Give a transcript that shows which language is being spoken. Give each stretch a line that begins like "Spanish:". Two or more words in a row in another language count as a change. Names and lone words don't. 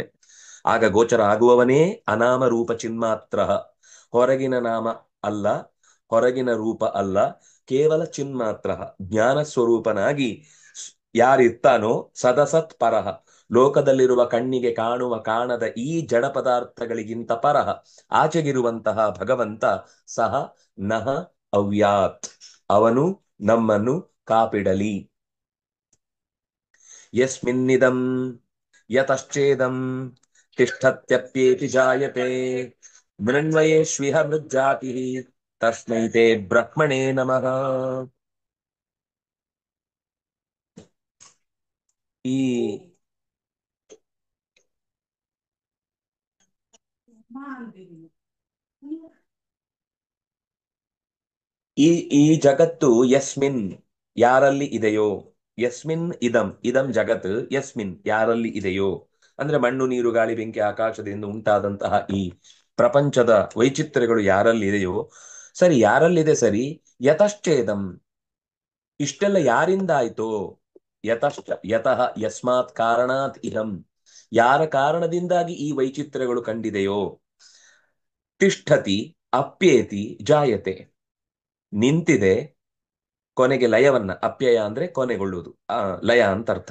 Kannada: ಆಗ ಗೋಚರ ಆಗುವವನೇ ಅನಾಮ ರೂಪ ಚಿನ್ಮಾತ್ರ, ಹೊರಗಿನ ನಾಮ ಅಲ್ಲ, ಹೊರಗಿನ ರೂಪ ಅಲ್ಲ, ಕೇವಲ ಚಿನ್ಮಾತ್ರ ಜ್ಞಾನ ಸ್ವರೂಪನಾಗಿ ಯಾರಿರ್ತಾನೋ
Sanskrit: ಸದಸತ್ ಪರಹ,
Kannada: ಲೋಕದಲ್ಲಿರುವ ಕಣ್ಣಿಗೆ ಕಾಣುವ ಕಾಣದ ಈ ಜಡ ಪದಾರ್ಥಗಳಿಗಿಂತ ಪರಹ, ಆಚೆಗಿರುವಂತಹ ಭಗವಂತ
Sanskrit: ಸಹ ನಹ ಅವ್ಯಾತ್,
Kannada: ಅವನು ನಮ್ಮನ್ನು ಕಾಪಿಡಲಿ.
Sanskrit: ಯಸ್ಮಿನ್ನಿದಂ ಯತಶ್ಚೇದಂ ತಿಷ್ಠತ್ಯಪ್ಯೇತಿ ಜಾಯತೆ ಮೃಣ್ಮಯೇಷ್ವಿಹ ಮೃಜ್ಜಾತಿ ತಸ್ಮೈ ತೇ ಬ್ರಹ್ಮಣೇ ನಮಃ.
Kannada: ಈ ಈ ಈ ಜಗತ್ತು ಯಸ್ಮಿನ್ ಯಾರಲ್ಲಿ ಇದೆಯೋ,
Sanskrit: ಯಸ್ಮಿನ್ ಇದಂ ಇದಂ ಜಗತ್ ಯಸ್ಮಿನ್
Kannada: ಯಾರಲ್ಲಿ ಇದೆಯೋ, ಅಂದ್ರೆ ಮಣ್ಣು ನೀರು ಗಾಳಿ ಬೆಂಕಿ ಆಕಾಶದಿಂದ ಉಂಟಾದಂತಹ ಈ ಪ್ರಪಂಚದ ವೈಚಿತ್ರ್ಯಗಳು ಯಾರಲ್ಲಿ ಇದೆಯೋ, ಸರಿ ಯಾರಲ್ಲಿದೆ ಸರಿ, ಯತಶ್ಚೇದಂ ಇಷ್ಟೆಲ್ಲ ಯಾರಿಂದ ಆಯ್ತೋ,
Sanskrit: ಯತಶ್ಚ ಯತಃ ಯಸ್ಮಾತ್ ಕಾರಣಾತ್ ಇಹಂ,
Kannada: ಯಾರ ಕಾರಣದಿಂದಾಗಿ ಈ ವೈಚಿತ್ರ್ಯಗಳು ಕಂಡಿದೆಯೋ,
Sanskrit: ತಿಷ್ಠತಿ ಅಪ್ಯೇತಿ ಜಾಯತೆ
Kannada: ನಿಂತಿದೆ, ಕೊನೆಗೆ ಲಯವನ್ನ, ಅಪ್ಯಯ ಅಂದ್ರೆ ಕೊನೆಗೊಳ್ಳುವುದು, ಲಯ ಅಂತ ಅರ್ಥ.